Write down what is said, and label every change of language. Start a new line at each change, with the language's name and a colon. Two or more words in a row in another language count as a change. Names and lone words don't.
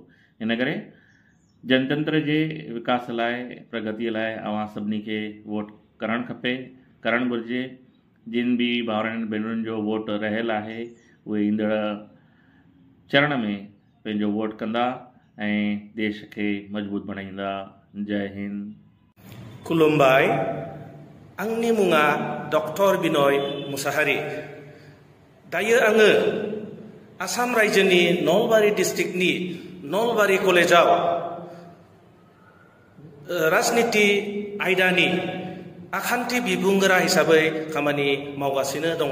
Sindhi: इन करे जनतंत्र जे विकास लाइ, प्रगतीअ लाइ अव्हां सभिनी खे वोट करणु खपे, करणु घुरिजे। जिन बि भाउरनि भेनरुनि जो वोट रहियल आहे, उहे ईंदड़ चरण में पंहिंजो वोट कंदा ऐं देश खे मज़बूत बणाईंदा। जय हिंद।
Bodo: खुलुमबाय, आंनि मुङा डक्टर बिनय मुसाहारि। दायो आङो आसाम रायजोनि नलबारि डिस्ट्रिक्टनि नलबारि कलेजाव राजनिति आयदानि आखान्थि बिबुंगोरा हिसाबै खामानि मावगासिनो दङ।